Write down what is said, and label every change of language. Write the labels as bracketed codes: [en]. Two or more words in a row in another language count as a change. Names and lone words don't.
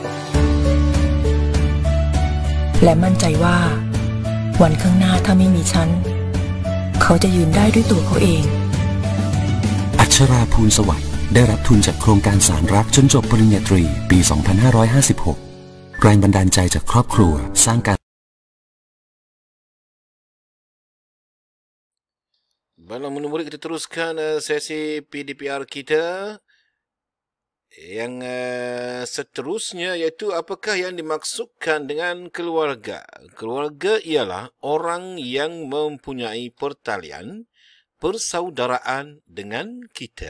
[th] และมั่นใจว่าวันข้างหน้าถ้าไม่มีฉันเขาจะยืนได้ด้วยตัวเขาเอง อัชราภูลสวัยได้รับทุนจากโครงการสารรักจนจบปริญญาตรีปี 2556 แรงบันดาลใจจากครอบครัวสร้างการ [ms] Baiklah, murid-murid, kita teruskan sesi PDPR kita. Yang seterusnya iaitu apakah yang dimaksudkan dengan keluarga. Keluarga ialah orang yang mempunyai pertalian, persaudaraan dengan kita.